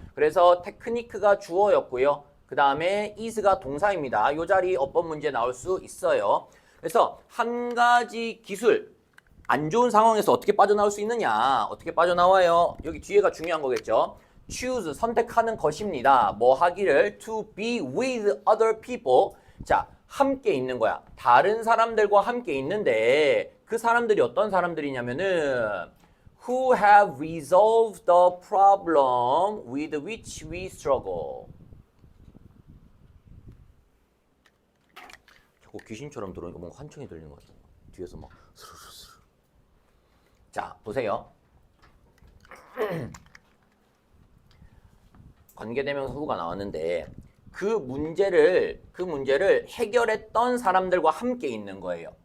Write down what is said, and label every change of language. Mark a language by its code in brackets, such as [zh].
[ko] 그래서 테크니크가 주어였고요. 그 다음에 is가 동사입니다. 이 자리 어법 문제 나올 수 있어요. 그래서 한 가지 기술, 안 좋은 상황에서 어떻게 빠져나올 수 있느냐? 어떻게 빠져나와요? 여기 뒤에가 중요한 거겠죠. choose, 선택하는 것입니다. 뭐 하기를? [en] to be with other people. [ko] 자, 함께 있는 거야. 다른 사람들과 함께 있는데 그 사람들이 어떤 사람들이냐면은 [en] who have resolved the problem with which we struggle. [ko] 자꾸 귀신처럼 들어오니까 뭔가 환청이 들리는 것 같아요. 뒤에서 막 스르르르. 자, 보세요. 관계대명사 후가 나왔는데 그 문제를 해결했던 사람들과 함께 있는 거예요.